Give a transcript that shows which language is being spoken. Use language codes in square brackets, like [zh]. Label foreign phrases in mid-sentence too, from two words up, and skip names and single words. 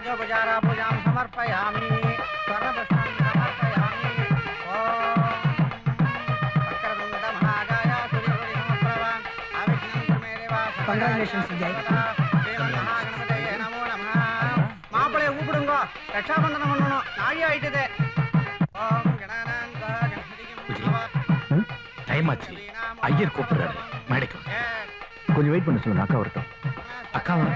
[sa] उपचारा पूजां समर्पयामि स्वर्णपुष्पं समर्पयामि ओम वक्रतुंड महाकाय सूर्यकोटि समप्रभ अविघ्नं कुरु मे देवा [en] Congratulations, Vijay. [sa] महागणपतये नमो नमः [ta] மாப்பிளைய கூப்பிடுங்க ரட்சாபந்தனம் பண்ணணும் நாழி ஆயிட்டதே ஓம் கணானாங்க கணபதியும் டைம் ஆச்சு ஐயர் கூப்பிடுறாரு மேடைக்கு கொஞ்சம் வெயிட் பண்ண சொல்லுங்க, அக்கா வரட்டும். அக்கா